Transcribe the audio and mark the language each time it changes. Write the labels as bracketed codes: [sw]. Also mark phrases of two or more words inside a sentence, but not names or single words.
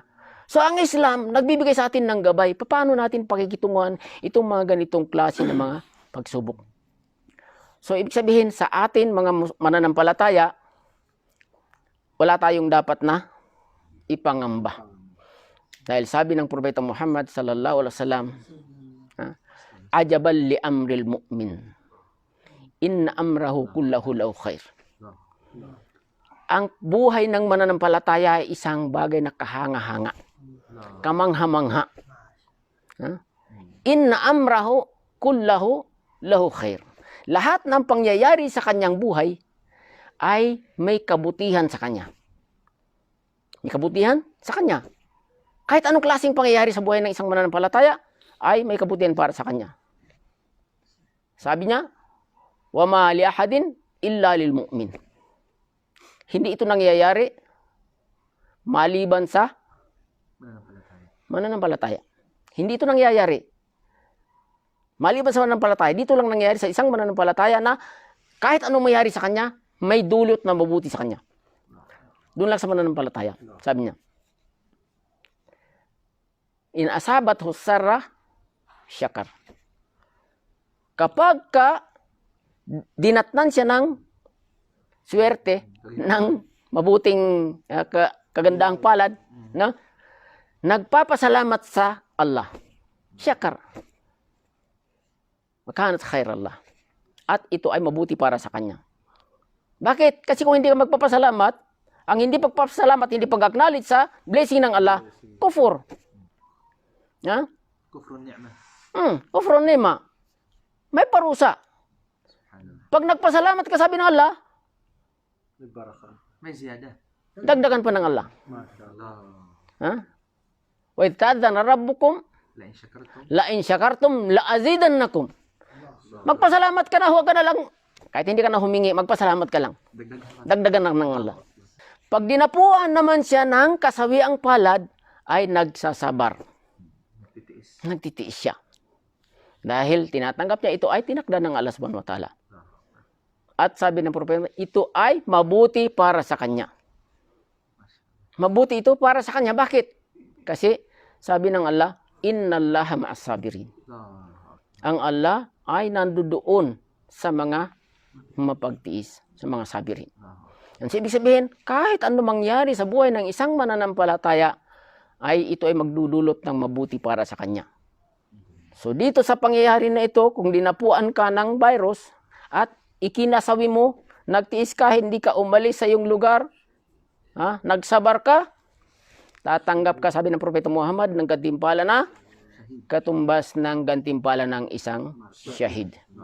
[tl] So ang Islam, nagbibigay sa atin ng gabay. Paano natin pakikitunguhan itong mga ganitong klase ng mga pagsubok? So ibig sabihin sa atin, mga mananampalataya, wala tayong dapat na ipangamba. Dahil sabi ng Propeta Muhammad [ar] صلى الله عليه وسلم, عجبا لأمر المؤمن. إن أمره كله له خير. [tl] Ang buhay ng mananampalataya ay isang bagay na kahanga-hanga. Kamangha-mangha. [ar] إن أمره كله له خير. [tl] Lahat ng pangyayari sa kanyang buhay ay may kabutihan sa kanya. May kabutihan sa kanya. Kahit anong klaseng pangyayari sa buhay ng isang mananampalataya, ay may kabutihan para sa kanya. Sabi niya, [ar] وما لأحد إلا للمؤمن. [tl] Hindi ito nangyayari maliban sa mananampalataya. Hindi ito nangyayari maliban sa mananampalataya. Dito lang nangyayari sa isang mananampalataya na kahit anong mangyayari sa kanya, may dulot na mabuti sa kanya. Doon lang sa mananampalataya. Sabi niya, [ar] إن أصابته سراء شكر. [tl] Kapag dinatnan siya ng swerte, ng mabuting kagandahang palad, no? Nagpapasalamat sa Allah. Syakar. [ar] فكانت خير الله. [tl] At ito ay mabuti para sa kanya. Bakit? Kasi kung hindi ka magpapasalamat, ang hindi pagpapasalamat, hindi pag-acknowledge sa blessing ng Allah, kufur. [ar] كفر نعمة. كفر نعمة. [tl] May parusa. Pag nagpasalamat ka, sabi ng Allah, May ziyada. dagdagan pa ng Allah. [ar] وإذ تأذن ربكم لئن شكرتم. لئن شكرتم لأزيدنكم. [tl] Magpasalamat ka na, huwag ka na lang, kahit hindi ka na humingi, magpasalamat ka lang. Dagdagan lang ng Allah. Pag dinapuan naman siya ng kasawiang palad, ay nagsasabar. Nagtitiis siya. Dahil tinatanggap niya, ito ay tinakda ng Allah [ar] سبحانه وتعالى. [tl] At sabi ng propeta, ito ay mabuti para sa kanya. Mabuti ito para sa kanya. Bakit? Kasi sabi ng Allah, [ar] إن الله مع الصابرين. [tl] Ang Allah ay nandoon sa mga mapagtiis, sa mga sabirin. Yan ibig sabihin, kahit ano mangyari sa buhay ng isang mananampalataya, ay ito ay magdudulot ng mabuti para sa kanya. So dito sa pangyayari na ito, kung dinapuan ka ng virus at ikinasawi mo, nagtiis ka, hindi ka umalis sa iyong lugar, nagsabar ka, tatanggap ka, sabi ng Propeta Muhammad, ng gantimpala na katumbas ng gantimpala ng isang syahid.